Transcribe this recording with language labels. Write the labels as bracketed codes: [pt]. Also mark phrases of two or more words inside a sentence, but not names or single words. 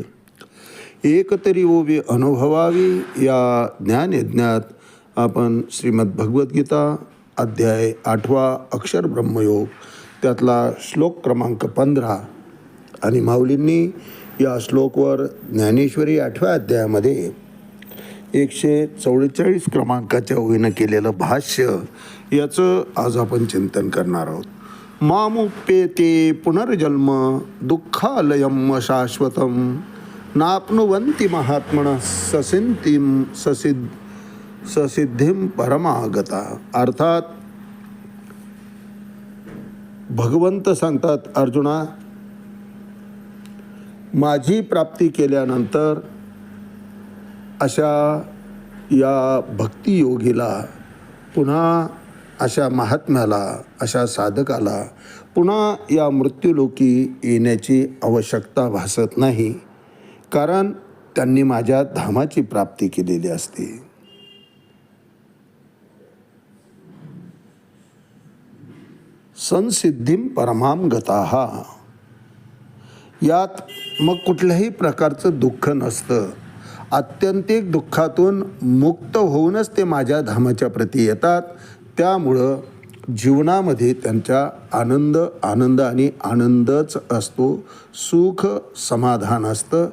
[mr] एक तरी ओवी अनुभवावी या ज्ञानयज्ञात आपण श्रीमद भगवद्गीता अध्याय 8 अक्षर ब्रह्मयोग त्यातला श्लोक क्रमांक 15 आणि माऊलींनी या श्लोकवर ज्ञानेश्वरी 8व्या अध्यायामध्ये 144 क्रमांकाच्या ओळीनं केलेलं भाष्य याचं आज आपण चिंतन करणार आहोत. [sa] मामुप्येते पुनर्जन्म दुःखालयम शाश्वतम, नाप्नुवन्ति महात्मनः ससिद्धिं परमागता. [mr] अर्थात भगवंत सांगतात, अर्जुना, माझी प्राप्ती केल्यानंतर अशा या भक्तियोगीला, पुन्हा अशा महात्म्याला, अशा साधकाला पुन्हा या मृत्यूलोकी येण्याची आवश्यकता भासत नाही, कारण त्यांनी माझ्या धामाची प्राप्ती केलेली असते. [sa] संसिद्धिं परमां गताः. [mr] यात मग कुठल्याही प्रकारचं दुःख नसतं. आत्यंतिक दुःखातून मुक्त होऊनच ते माझ्या धामाच्या प्रती येतात. त्यामुळं जीवनामध्ये त्यांच्या आनंद आणि आनंदच असतो, सुख समाधान असतं.